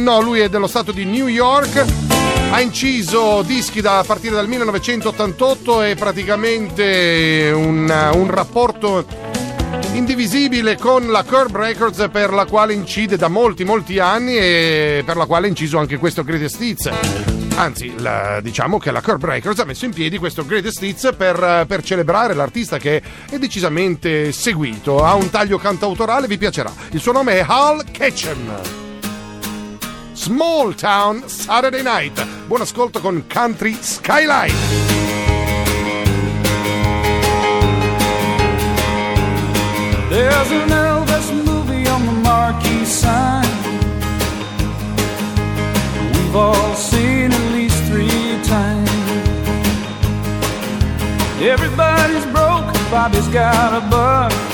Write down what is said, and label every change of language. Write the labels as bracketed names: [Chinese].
[Italian] No, lui è dello stato di New York. Ha inciso dischi a partire dal 1988, è praticamente un rapporto indivisibile con la Curb Records, per la quale incide da molti molti anni e per la quale ha inciso anche questo Greatest Hits. Anzi, diciamo che la Curb Records ha messo in piedi questo Greatest Hits per celebrare l'artista, che è decisamente seguito, ha un taglio cantautorale, vi piacerà. Il suo nome è Hal Ketchum. [English] Small Town Saturday Night. [Italian] Buon ascolto con Country Skyline. [English] There's an Elvis movie on the marquee sign. We've all seen at least three times. Everybody's broke, Bobby's got a buck.